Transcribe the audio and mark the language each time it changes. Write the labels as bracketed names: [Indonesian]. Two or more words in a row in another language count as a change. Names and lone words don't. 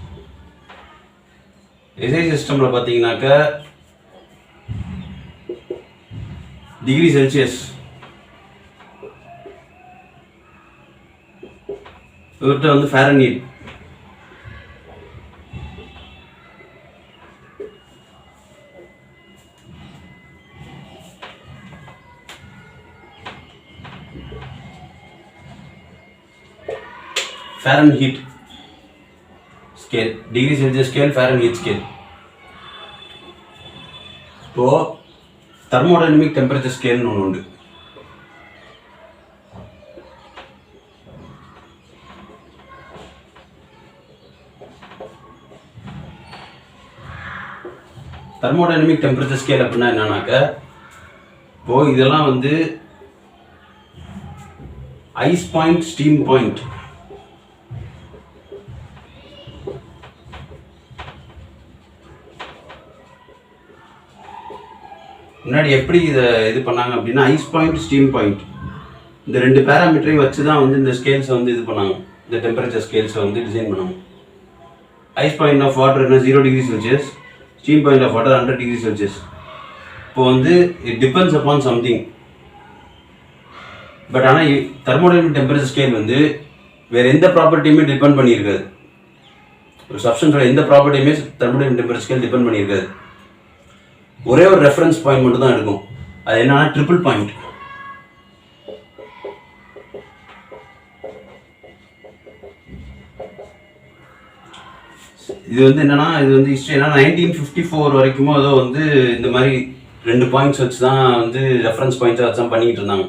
[Tamil] எஸ்ஐ சிஸ்டமில் பார்த்தீங்கன்னாக்க [English] degree Celsius, [Tamil] இவர்கிட்ட ஃபாரன்ஹீட். [English] Fahrenheit scale, degree Celsius scale, Fahrenheit scale. [Tamil] இப்போ [English] thermodynamic temperature scale [Tamil] ஒன்று உண்டு. [English] thermodynamic temperature scale [Tamil] அப்படின்னா என்னன்னாக்க, இப்போ இதெல்லாம் [English] ice point, steam point. [Tamil] முன்னாடி எப்படி இது பண்ணாங்க அப்படின்னா, [English] ice point, steam point, [Tamil] இந்த ரெண்டு பேராமீட்டரையும் வச்சு தான் இந்த ஸ்கேல்ஸை இது பண்ணாங்க. இந்த [English] temperature scales design [Tamil] பண்ணாங்க. [English] ice point of water [Tamil] என்ன 0 [English] degree Celsius, steam point of water [Tamil] 100 [English] degree Celsius. இப்போ it depends upon something. [Tamil] பட் ஆனால் [English] thermodynamic temperature scale [Tamil] வேறு எந்த ப்ராப்பர்ட்டியுமே டிபெண்ட் பண்ணியிருக்காது. ஒரு சப்ஸ்டன்ஸோட எந்த ப்ராப்பர்ட்டியுமே [English] thermodynamic temperature scale depend [Tamil] பண்ணியிருக்காது. ஒரே ஒரு [English] reference point [Tamil] மட்டும் தான் இருக்கும். அது என்னன்னா [English] triple point. [Tamil] இது என்னன்னா, இது ஹிஸ்ட்ரி என்ன 1954 வரைக்குமோ ஏதோ இந்த மாதிரி ரெண்டு பாயிண்ட்ஸ் வச்சு தான் [English] reference points [Tamil] வச்சு தான் பண்ணிக்கிட்டு இருந்தாங்க.